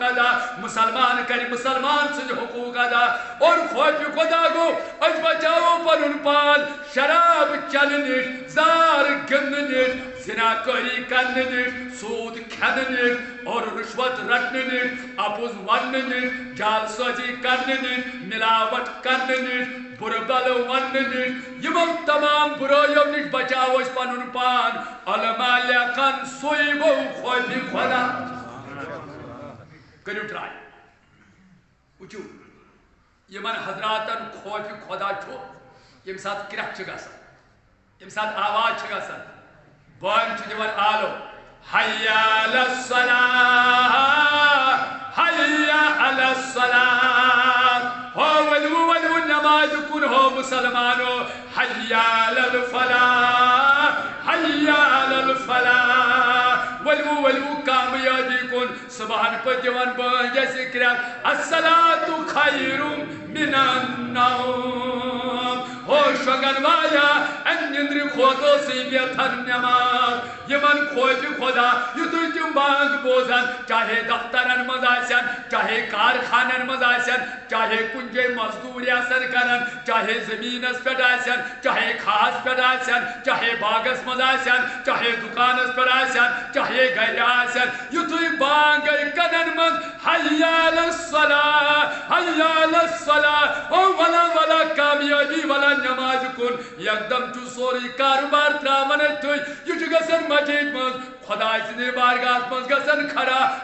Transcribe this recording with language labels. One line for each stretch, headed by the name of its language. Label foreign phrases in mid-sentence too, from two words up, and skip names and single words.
Kashmiri: ادا مُسلمان کَرِ مُسلمان سٕنٛدۍ حقوٗق ادا اور خوفہِ خۄدا گوٚو أسۍ بچاوو پنُن پان شراب چنہٕ نِش زار گِنٛدنہٕ نِش زِناکٲری کرنہٕ نِش سوٗد کھٮ۪نہٕ نِش اور رُشوت رٹنہٕ نِش اپُز وننہٕ نِش جال سٲزی کرنہٕ نِش ملاوٹ کرنہٕ نِش بُرٕ بلہٕ وننہٕ نِش یِمن تمام بُرٲیو نِش بچاوو أسۍ پنُن پان علما لیکھان سُے گوٚو خوفہِ خۄدا کٔرِو ٹراے وٕچھِو یِمن حضراتن خوفہِ خۄدا چھُ ییٚمہِ ساتہٕ کرٛٮ۪کھ چھِ گژھان ییٚمہِ ساتہٕ آواز چھِ گژھان بٲنۍ چھِ دِوان آلو
Arabic: حیا علی الصلاۃ حیا علی الصلاۃ
Kashmiri: ہو ؤلِو نمازِ کُن ہو مُسلمانو
Arabic: حیا علی الفلاح حیا علی الفلاح
Kashmiri: ؤلِو کامیٲبی کُن صُبحن پٲٹھۍ دِوان بٲنۍ اَسہِ کرٛٮ۪کھ
Arabic: الصلاۃ خیر من
Kashmiri: النوم ہو شۄنٛگن واجا اَمہِ نِندرِ کھۄتہٕ اوسُے بہتر نٮ۪ماز یِمن خوفہِ خۄدا یُتھُے تِم بانگ بوزان چاہے دفترن منٛز آسن چاہے کارخانن منٛز آسن چاہے کُنہِ جایہِ مزدوٗری آسن کران چاہے زٔمیٖنس پٮ۪ٹھ آسن چاہے کھہس پٮ۪ٹھ آسن چاہے باغس منٛز آسن چاہے دُکانس پٮ۪ٹھ آسن چاہے گرِ آسن یُتھُے بانگ گٔے کَنن منٛز
Arabic: حیا علی الصلاۃ حیا علی الصلاۃ
Kashmiri: او ولا کامیٲبی ولا نٮ۪مازِ کُن یکدم چھُ سورُے کارٕبار ترٛاوان أتھۍ یہِ چھُ گژھان مسجد منٛز خۄداے سٕنٛدِ بارگاہس منٛز گژھان کھڑا